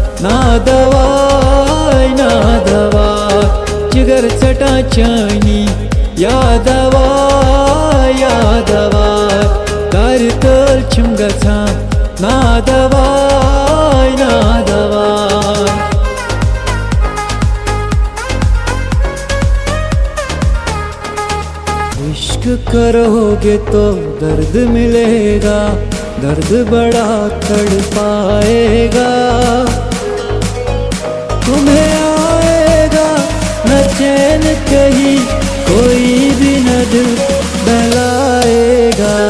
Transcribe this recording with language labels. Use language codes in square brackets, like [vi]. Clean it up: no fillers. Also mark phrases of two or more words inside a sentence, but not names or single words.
[ks] नादवाय नादवाय जिगर चटा चानी यादवाय यादवाय कर तल छुम गछान नादवाय नादवाय [hi] इश्क करोगे तो दर्द मिलेगा, दर्द बड़ा तड़पाएगा। तुम्हें आएगा न चैन कहीं, कोई भी न दिल बहलाएगा।